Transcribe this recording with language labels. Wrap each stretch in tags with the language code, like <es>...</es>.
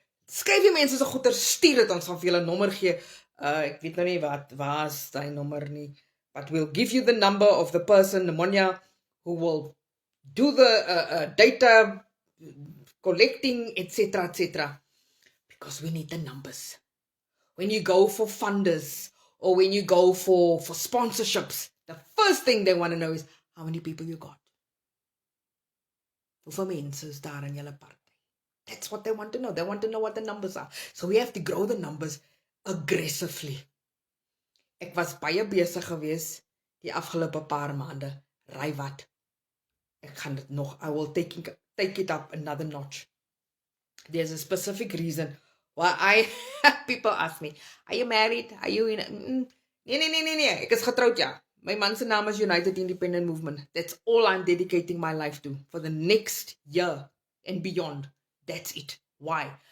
<af>Skryf die mense so goeie stuur dit ons gaan vir julle nommer gee. Ek weet nou nie waar is daai nommer nie.</af> <en>But we'll give you the number of the person, Monia, who will do the data collecting, etc. Because we need the numbers. When you go for funders or when you go for sponsorships, the first thing they want to know is how many people you got.</en> <af>Hoeveel mense is daar in julle party?</af> <en>That's what they want to know. They want to know what the numbers are. So we have to grow the numbers aggressively.</en> <af>Ek was baie besig gewees die afgelope paar maande. Raai wat? Ek gaan dit nog,</af> <en>I will take it up another notch. There's a specific reason why people ask me, are you married? Are you in?</en> <af>Nee. Ek is getroud, ja. My man se naam is United Independent Movement.</af> <en>That's all I'm dedicating my life to for the next year and beyond. That's it. Why?</en>